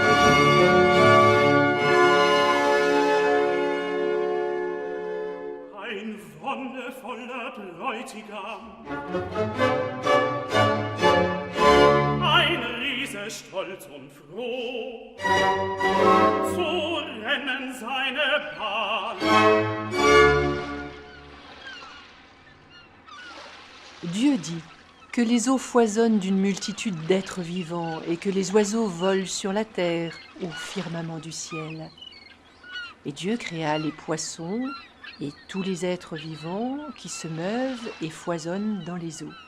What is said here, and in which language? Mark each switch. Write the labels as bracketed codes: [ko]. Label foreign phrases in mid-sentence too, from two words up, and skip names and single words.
[de] Ein wonnevoller Bräutigam, ein Riese stolz und froh, zu rennen seine Bahn. [fr] Dieu dit que les eaux foisonnent d'une multitude d'êtres vivants et que les oiseaux volent sur la terre au firmament du ciel. Et Dieu créa les poissons et tous les êtres vivants qui se meuvent et foisonnent dans les eaux.